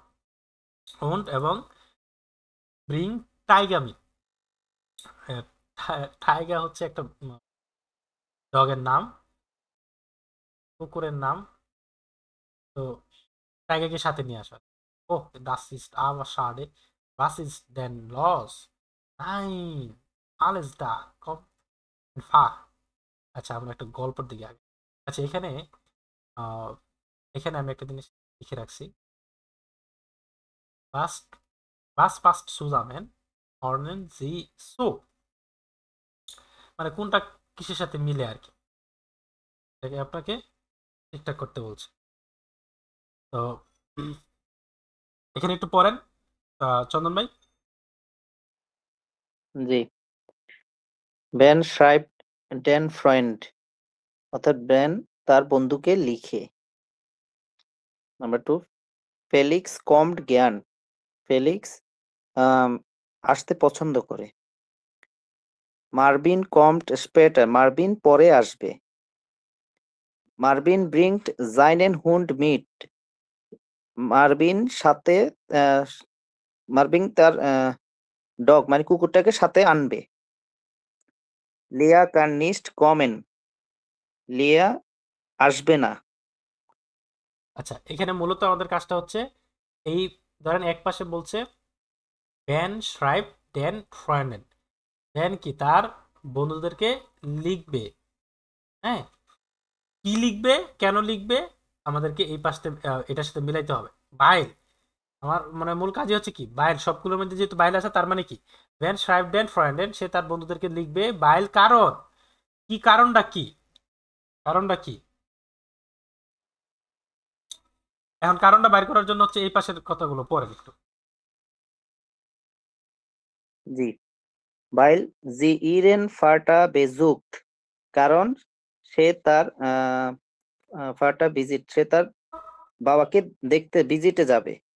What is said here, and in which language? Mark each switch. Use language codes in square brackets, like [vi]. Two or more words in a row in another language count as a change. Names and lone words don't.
[bn] ওন্ট এবং ব্রিং টাইগামি, টাইগা হচ্ছে একটা ডগের নাম, কুকুরের নাম। তো টাইগাকে সাথে নিয়ে আসা। [de] Oh, das ist aber schade. Was ist denn los? Nein, alles da. Komm, fahr. [bn] আচ্ছা, আমরা একটা গল্পের দিকে আগে। আচ্ছা, আহ, এখানে আমি একটা জিনিস লিখে রাখছি। [de] Was, was passt zusammen? Ordnen Sie so? [bn] মানে কোনটা কিসের সাথে মিলে আর কি, এটাকে আপনাকে ঠিকঠাক করতে বলছে। তো এখানে একটু পড়েন চন্দন ভাই। [de] জি। বেন schreibt den Freund, [bn] অর্থাৎ বেন তার বন্ধুকে লিখে। [de] নাম্বার 2, ফেলিক্স kommt gern, [bn] ফেলিক্স আসতে পছন্দ করে। [de] মার্ভিন kommt später, [bn] মার্ভিন পরে আসবে। [de] মার্ভিন bringt seinen Hund mit, [bn] মার্ভিন সাথে মার্ভিন তার ডগ মানে কুকুরটাকে সাথে আনবে। [de] লিয়া kann nicht kommen, [bn] লিয়া আসবে না। আচ্ছা, এখানে মূলত আমাদের কাজটা হচ্ছে এই, ধরেন এক পাশে বলছে বেন [de] schreibt den Freunden, [bn] বেন কি তার বন্ধুদেরকে লিখবে। হ্যাঁ, কি লিখবে, কেন লিখবে, আমাদেরকে এই পাশে এটার সাথে মিলাইতে হবে। বাইল, আমার মানে মূল কাজই হচ্ছে কি, বাইল সবগুলোর মধ্যে যেহেতু বাইল আছে, তার মানে কি বেন [de] schreibt den Freunden, [bn] সে তার বন্ধুদেরকে লিখবে। বাইল কারণ কি, কারণটা কি, কারণটা কি। এখন কারণটা বাইর করার জন্য হচ্ছে এই পাশের কথাগুলো পড়েন একটু। জি। [de] Weil sie ihren Vater besucht, [bn] কারণ সে তার ফাটা ভিজিট, সে তার বাবাকে দেখতে ভিজিটে যাবে।